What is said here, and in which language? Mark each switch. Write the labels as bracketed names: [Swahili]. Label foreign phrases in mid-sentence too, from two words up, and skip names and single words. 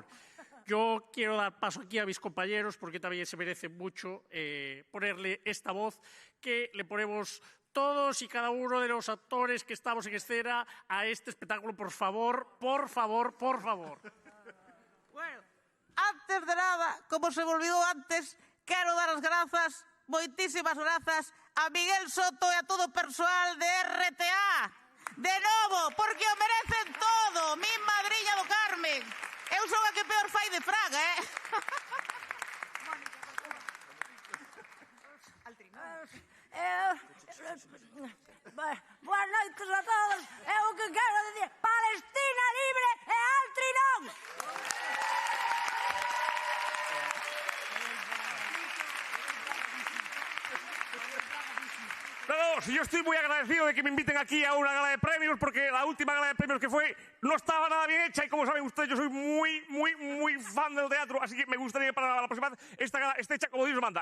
[Spanish] Yo quiero dar paso aquí a mis compañeros porque también se merece mucho ponerle esta voz que le ponemos todos y cada uno de los actores que estamos en escena a este espectáculo. Por favor, por favor, por favor. Bueno, antes de nada, como se me olvidó antes, [Galician] quero dar as grazas, moitísimas grazas, a Miguel Soto e a todo o persoal de RTA. De novo, porque o merecen todo. Mi madriña do Carmen. Eu son a que peor fai de Fraga, eh? Boas noites a todos. Eu o que quero dicir, Palestina libre e Altri non. [Spanish] No, yo estoy muy agradecido de que me inviten aquí a una gala de premios, porque la última gala de premios que fue no estaba nada bien hecha y como saben ustedes, yo soy muy fan del teatro, así que me gustaría para la próxima vez esta gala esté hecha como Dios manda.